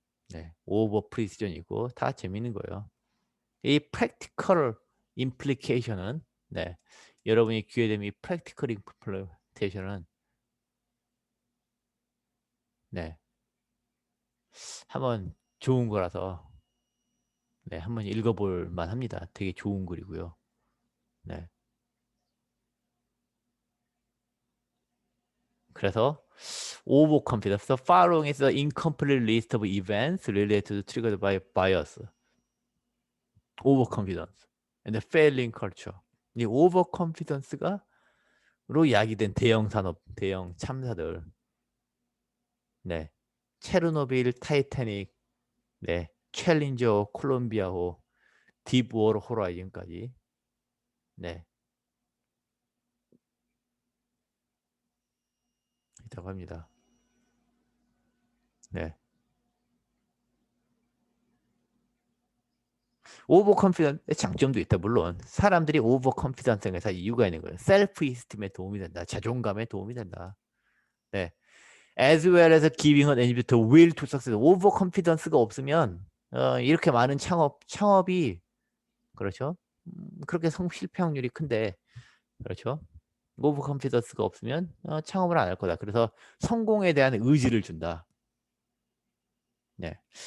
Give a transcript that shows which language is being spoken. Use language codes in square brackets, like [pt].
[ko] 네, 오버 프리시전이고 다 재밌는 거예요. 이 프랙티컬 임플리케이션은, 네, 여러분이 기회 되면 이 프랙티컬 임플리케이션은, 네, 한번 좋은 거라서, 네, 한번 읽어볼 만합니다. 되게 좋은 글이고요. 네. 그래서 overconfidence. [en] The following is the incomplete list of events related to triggered by bias. overconfidence and the failing culture. [ko] 이 overconfidence가 로 야기된 대형 산업, 대형 참사들. 네. 체르노빌, 타이타닉, 네. 챌린저, 콜롬비아호, 딥워터 호라이즌까지. 네. 있다고 합니다. 네. 오버컨피던스의 장점도 있다. 물론 사람들이 오버컨피던스에서 이유가 있는 거예요. 셀프 이스팀에 도움이 된다. 자존감에 도움이 된다. 네. [en] As well as giving an individual will to success. [ko] 오버컨피던스가 없으면 이렇게 많은 창업이 그렇죠. 그렇게 실패 확률이 큰데 그렇죠. 오버컨피던스가 없으면 창업을 안 할 거다. 그래서 성공에 대한 의지를 준다. 네.